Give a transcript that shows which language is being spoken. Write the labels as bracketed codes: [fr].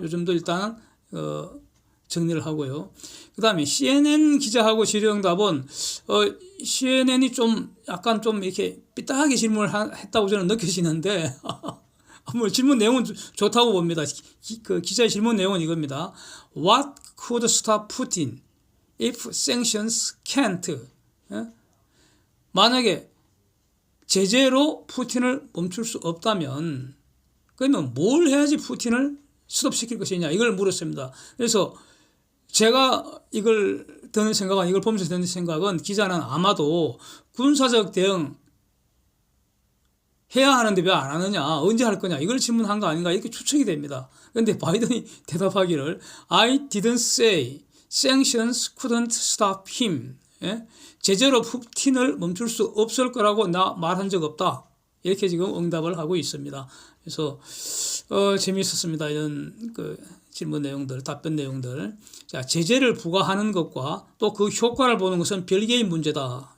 [ko] 요즘도 일단 정리를 하고요. 그 다음에 CNN 기자하고 질의응답은 CNN이 좀 약간 좀 이렇게 삐딱하게 질문을 했다고 저는 느껴지는데 뭐 질문 내용은 좋다고 봅니다. 그 기자의 질문 내용은 이겁니다. [en] What could stop Putin if sanctions can't? [ko] 예? 만약에 제재로 푸틴을 멈출 수 없다면 그러면 뭘 해야지 푸틴을 스톱시킬 것이냐 이걸 물었습니다. 그래서 제가 이걸 보면서 드는 생각은 기자는 아마도 군사적 대응 해야 하는데 왜 안 하느냐, 언제 할 거냐 이걸 질문한 거 아닌가 이렇게 추측이 됩니다. 그런데 바이든이 대답하기를 [en] I didn't say sanctions couldn't stop him. [ko] 예? 제재로 푸틴을 멈출 수 없을 거라고 나 말한 적 없다. 이렇게 지금 응답을 하고 있습니다. 그래서 재미있었습니다. 이런 질문 내용들, 답변 내용들. 자, 제재를 부과하는 것과 또 그 효과를 보는 것은 별개의 문제다.